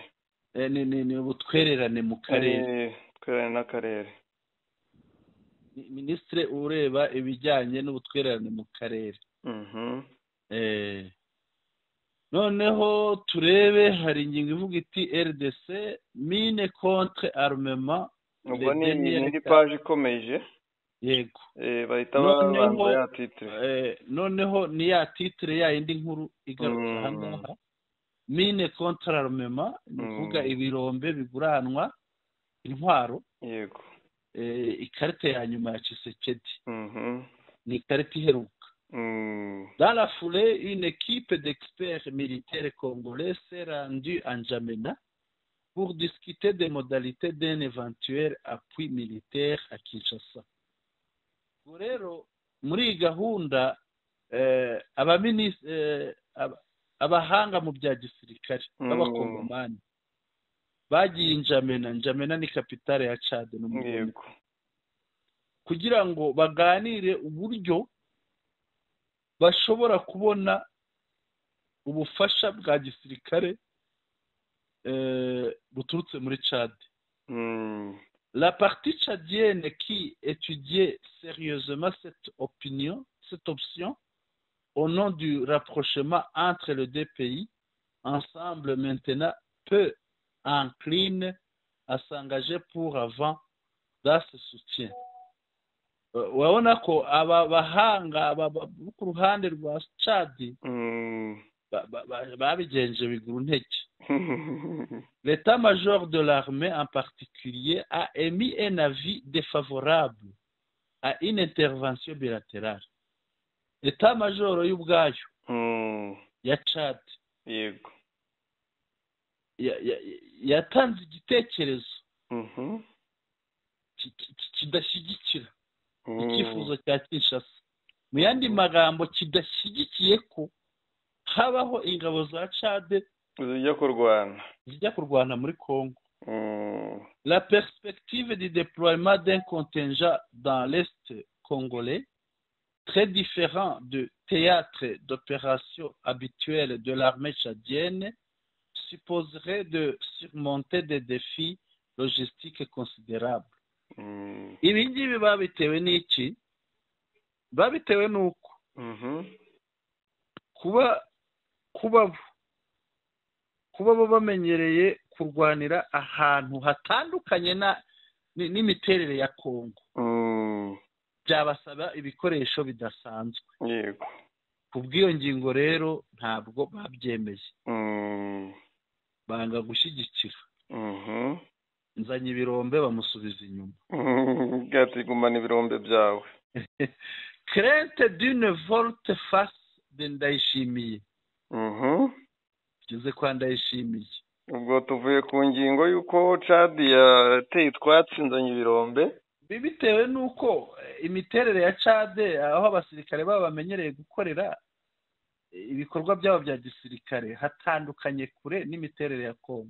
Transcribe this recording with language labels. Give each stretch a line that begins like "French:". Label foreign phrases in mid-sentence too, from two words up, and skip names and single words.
Kinyarwanda: Ni ubutwererane mu karere. Twererane n'akarere. Ministre ureba ibijyanye n'ubutwererane mu karere. Noneho turebe hari ingingo ivuga iti
French: RDC mine contre armement.
Kinyarwanda: Ubwo ni page ikomeje. Yego. Bahita babanza ya titre. Noneho ni ya titre ya indi nkuru igaruka ahangaha.
French: Mine contre armement
Kinyarwanda: ni kuvuga ibirombe biguranwa intwaro. Yego. Ikarita ya nyuma ya Tshisekedi. Ni ikarita iheruka.
French: Dans la foulée, une équipe d'experts militaires congolais s'est rendue en N'Djamena pour discuter des modalités d'un éventuel appui militaire à Kinshasa.
Kinyarwanda: Rero muri gahunda abahanga mu bya gisirikare b'abakongomani bagiye N'Djamena. N'Djamena ni kapitale ya Chad n'umujyi, kugira ngo baganire uburyo bashobora kubona ubufasha bwa gisirikare buturutse muri Chad.
French: La partie tchadienne qui étudiait sérieusement cette option au nom du rapprochement entre les deux pays ensemble maintenant peu encline à s'engager pour avant dans ce soutien.
Kinyarwanda: Urabona ko aba bahanga ku ruhande rwa Chad babigenje biguru ntege.
French: L'état-major de l'armée en particulier a émis un avis défavorable à une intervention bilatérale.
Kinyarwanda: L'état-major y'ubwayo ya Chad yatanze igitekerezo kidashyigikira icyifuzo cya Kinshasa. Mu yandi magambo kidashyigikiye ko habaho ingabo za Chad zijya kurwana muri Congo.
French: La perspective du déploiement d'un contingent dans l'Est congolais, très différent du théâtre d'opération habituel de l'armée tchadienne, supposerait de surmonter des défis logistiques considérables.
Kinyarwanda: Ibi ngibi babitewe n'iki? Babitewe n'uko kuba bo bamenyereye kurwanira ahantu hatandukanye n'imiterere ya Congo, byabasaba ibikoresho bidasanzwe. Yego. Ku bw'iyo ngingo rero ntabwo babyemeye, banga gushyigikira. Nzanye ibirombe bamusubiza inyuma. Gatigumana ibirombe byawe.
French: Crainte d'une volte-face de Ndayishimiye.
Kinyarwanda: Kize kwa Ndayishimiye. Ubwo tuvuye ku ngingo y'uko Chad yateye twatsi nzanye ibirombe. Bitewe n'uko imiterere ya Chad aho abasirikare baba bamenyereye gukorera ibikorwa byabo bya gisirikare hatandukanye kure n'imiterere ya Congo.